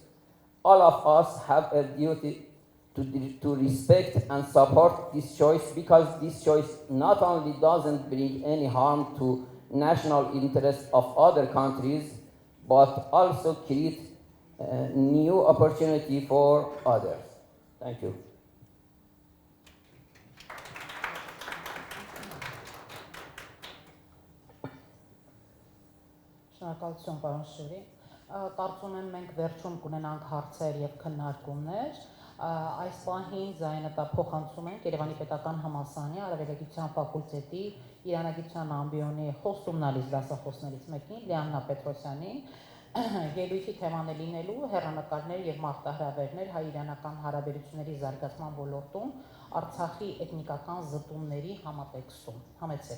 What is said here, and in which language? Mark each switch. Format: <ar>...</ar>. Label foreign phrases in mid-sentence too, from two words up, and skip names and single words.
<en>All of us have a duty to respect and support this choice, because this choice not only doesn't bring any harm to national interests of other countries, but also create new opportunity for others. Thank you.</en> <hy>Շնորհակալություն պարոն Շուրի։ Կարծում եմ մենք վերջում կունենանք հարցեր եւ քննարկումներ։ Այս պահին ձայնը փոխանցում ենք Երևանի Պետական Համալսարանի Արևելագիտության ֆակուլտետի Իրանագիտության ամբիոնի խոստումնալից դասախոսներից մեկին Լիաննա Պետրոսյանին։ Ելույթի թեման է լինելու հեռանկարներ եւ մարտահրավերներ հայ-իրանական հարաբերությունների զարգացման ոլորտում Արցախի էթնիկական զտումների համատեքստում։ Համեցեք։</hy>